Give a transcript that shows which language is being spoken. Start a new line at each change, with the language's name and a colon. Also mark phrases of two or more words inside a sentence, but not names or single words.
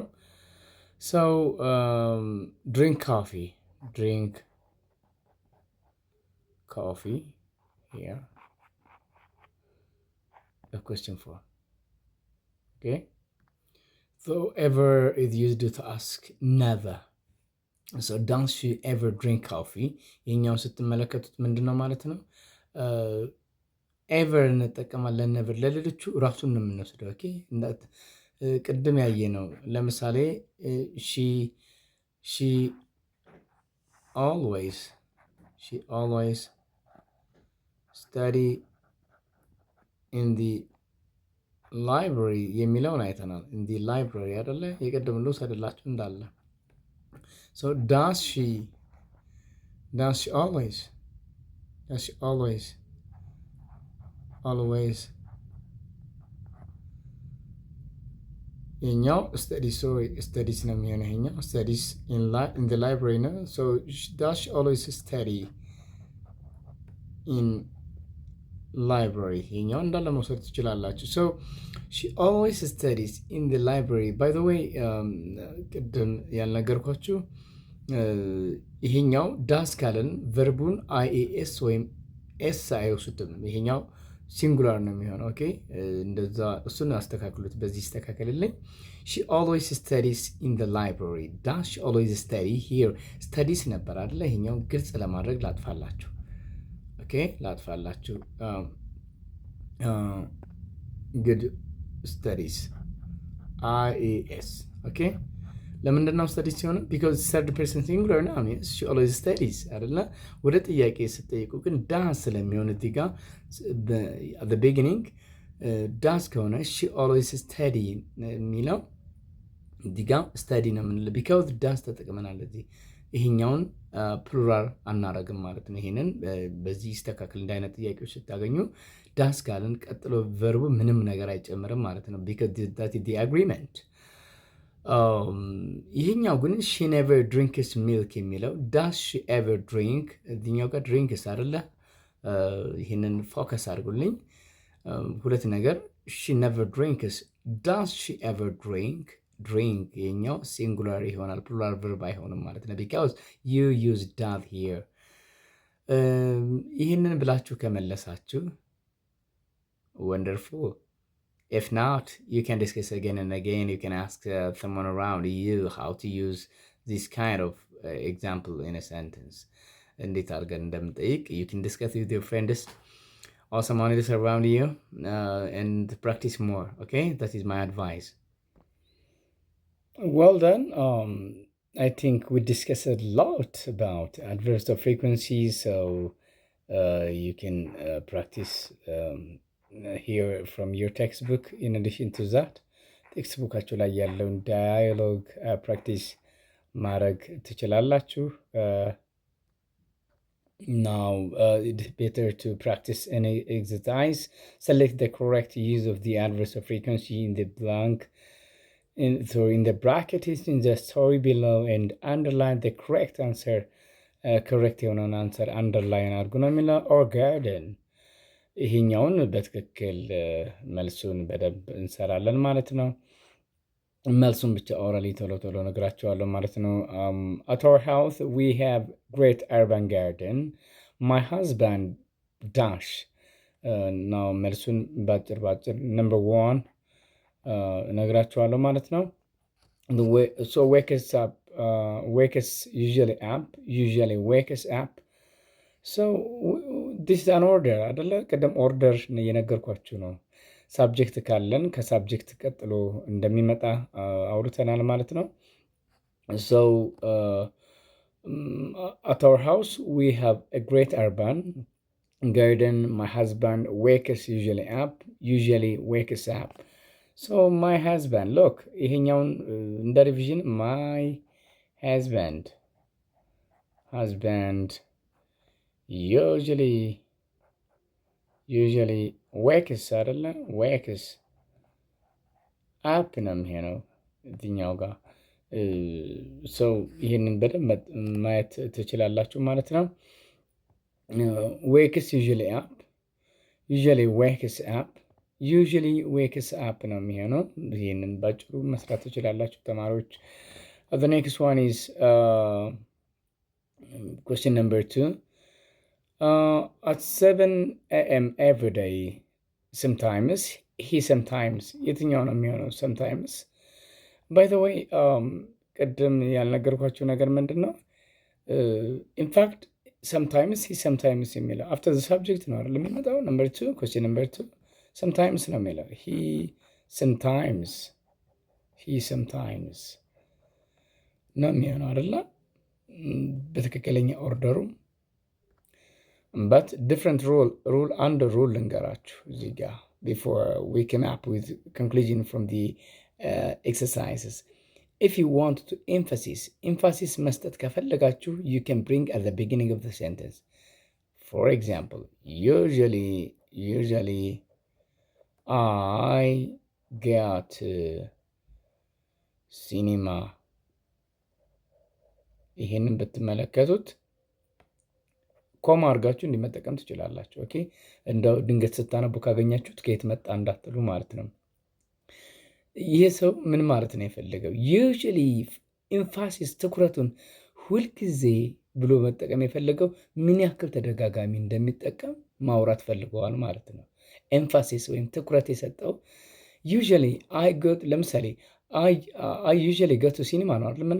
English: So drink coffee here, the question form. Okay, so ever is used to ask never. so does she ever drink coffee?
Amharic: ይህኛው ስትመለከቱት ምንድን ነው ማለት ነው? ኤቨር እንጠቀማለን። ነቨር ለሌሎቹ ራሱን ነው የምንወስደው። ኦኬ ቅድም ያየ ነው። ለምሳሌ
English: she always study in the library
Amharic: የሚለውን አይተናል።
English: in the library
Amharic: አይደለ? የቀደም ልውስ አይደላችሁ እንዳለ።
English: so does she always
Amharic: ይሄኛው studies ነው የሚሆነው። ይሄኛው
English: studies in the library
Amharic: ነው።
English: so does she always study in library?
Amharic: ይሄኛው እንዳለ መውሰድ ትችላላችሁ።
English: so she always studies in the library. by the way
Amharic: ቅድም ያልነገርኳችሁ ይሄኛው ዳስ ካለን ቨርቡን IAS ወይም ኤስ አይወስድም። ይሄኛው ሲንጉላር ነው የሚሆነው። ኦኬ እንደዛ እሱን አስተካክሉት። በዚህ ይስተካከልልኝ።
English: she always studies in the library. does she always study? here studies
Amharic: ነበር አይደለ? ይሄኛው ግልጽ ለማድረግ ላጥፋላችሁ። ኦኬ ላጥፋላችሁ።
English: good studies IAS.
Amharic: ኦኬ ለምንድን ነው ስተዲስ ሲሆን?
English: because third person singular
Amharic: ነው።
English: she always studies
Amharic: አይደለ? ወደ ጥያቄ ስትጠይቁ ግን ዳስ ስለሚሆን እዚህ ጋር
English: at the beginning
Amharic: ዳስ ከሆነ
English: she always study
Amharic: የሚለው እዚህ ጋር ስተዲ ነው የምንለው። ቢኮዝ ዳስ ተጠቅመናል። እዚህ ይሄኛውን ፕሉራል አናረግም ማለት ነው። ይሄንን በዚህ ይስተካከል። እንደ አይነት ጥያቄዎች ስታገኙ ዳስ ካልን ቀጥሎ ቨርቡ ምንም ነገር አይጨምርም ማለት ነው።
English: because that is the agreement.
Amharic: ይሄኛው ግን
English: she never drinks milk
Amharic: የሚለው
English: does she ever drink?
Amharic: እዚህኛው ጋር ድሪንክስ አይደለ? ይህንን ፎከስ አድርጉልኝ። ሁለት ነገር
English: she never drinks. does she ever drink?
Amharic: ይሄኛው ሲንጉላር ይሆናል፣
English: plural verb
Amharic: አይሆንም ማለት ነው።
English: because you use does here.
Amharic: ይህንን ብላችሁ ከመለሳችሁ wonderful.
English: If not, you can discuss again and again. You can ask someone around you how to use this kind of example in a sentence.
Amharic: እንዴት አድርገን እንደምጠይቅ
English: you can discuss with your friends or someone else around you and practice more. Okay, that is my advice. Well done. I think we discussed a lot about adverbs of frequency. So you can practice here from your textbook. In addition to that,
Amharic: ቴክስትቡካችሁ ላይ ያለውን ዳያሎግ ፕራክቲስ ማድረግ ትችላላችሁ።
English: Now, it is better to practice any exercise. Select the correct use of the adverb frequency in the blank, in the brackets in the story below, and underline the correct answer.
Amharic: Correct የሆነውን
English: answer underline
Amharic: አድርጉ ነው የሚለው።
English: our garden
Amharic: ይሄኛውን በትክክል መልሱን በደንብ እንሰራለን ማለት ነው። መልሱን ብቻ ኦራሊ ቶሎ ቶሎ ነግራቸዋለሁ ማለት ነው።
English: at our house we have great urban garden. My husband dash now
Amharic: መልሱን ባጭር
English: number 1
Amharic: ነግራቸዋለሁ ማለት ነው።
English: so wakes usually wakes up. so this is an order አይደለ?
Amharic: ቀደም ኦርደር የነገርኳችሁ ነው። ሳብጀክት ካለን ከሳብጀክት ቀጥሎ እንደሚመጣ አውርተናል ማለት ነው።
English: so at our house we have a great urban garden. My husband usually wakes up. so my husband, look
Amharic: ይሄኛውን እንደ ሪቪዥን
English: my husband usually wakes አይደለ? wakes up
Amharic: ነው የሚሆነው እዚህኛው ጋር። ሰው ይህንን በደንብ ማየት ትችላላችሁ ማለት ነው።
English: wakes usually wakes up
Amharic: ነው የሚሆነው። ይህንን ባጭሩ መስራት ትችላላችሁ ተማሪዎች።
English: the next one is question number 2. At 7 a.m. every day.
Amharic: Sometimes የትኛው ነው የሚሆነው?
English: sometimes.
Amharic: by the way ቅድም ያልነገርኳችሁ ነገር ምንድን ነው?
English: in fact sometimes የሚለው after the subject
Amharic: ነው አይደል የሚመጣው?
English: question number 2 sometimes
Amharic: ነው የሚለው።
English: he sometimes
Amharic: ነው የሚሆነው አይደለ? በትክክለኛ ኦርደሩ
English: but different rule under rule
Amharic: ልንገራችሁ እዚህ ጋር
English: before we came up with conclusion from the exercises. if you want to emphasis
Amharic: መስጠት ከፈለጋችሁ
English: you can bring at the beginning of the sentence. for example, usually I go to cinema.
Amharic: ይሄንን ብትመለከቱት ኮማ አድርጋችሁ እንዲመጠቀም ትችላላችሁ። ኦኬ እንደው ድንገት ስታነቡ ካገኛችሁት ከየት መጣ እንዳትሉ ማለት ነው። ይሄ ሰው ምን ማለት ነው የፈለገው? ዩዥሊ ኤምፋሲስ ትኩረቱን ሁልጊዜ ብሎ መጠቀም የፈለገው ምን ያክል ተደጋጋሚ እንደሚጠቀም ማውራት ፈልገዋል ማለት ነው። ኤምፋሲስ ወይም ትኩረት የሰጠው ዩዥሊ ለምሳሌ
English: I usually go to cinema
Amharic: ነው አይደል?